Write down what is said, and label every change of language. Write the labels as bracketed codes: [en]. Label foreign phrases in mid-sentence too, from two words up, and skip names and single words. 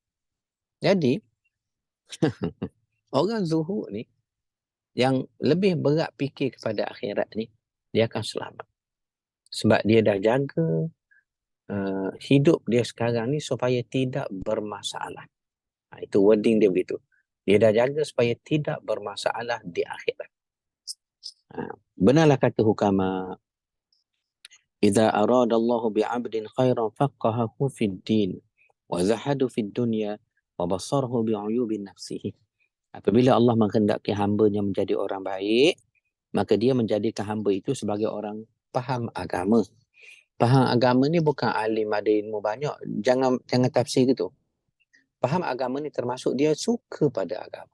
[ms] Jadi, orang zuhud ni, yang lebih berat fikir kepada akhirat ni, dia akan selamat. Sebab dia dah jaga hidup dia sekarang ni supaya tidak bermasalah. Itu wording dia begitu. Dia dah jaga supaya tidak bermasalah di akhirat. Benarlah kata hukama, [ar] إذا أراد الله بعبد خيرا فقهه في الدين وزهده في الدنيا وبصره بعيوب نفسه. [ms] Apabila Allah menghendaki hamba-Nya menjadi orang baik, maka dia menjadikan hamba itu sebagai orang faham agama. Faham agama ni bukan alim ada ilmu banyak. Jangan tafsir gitu. Faham agama ni termasuk dia suka pada agama.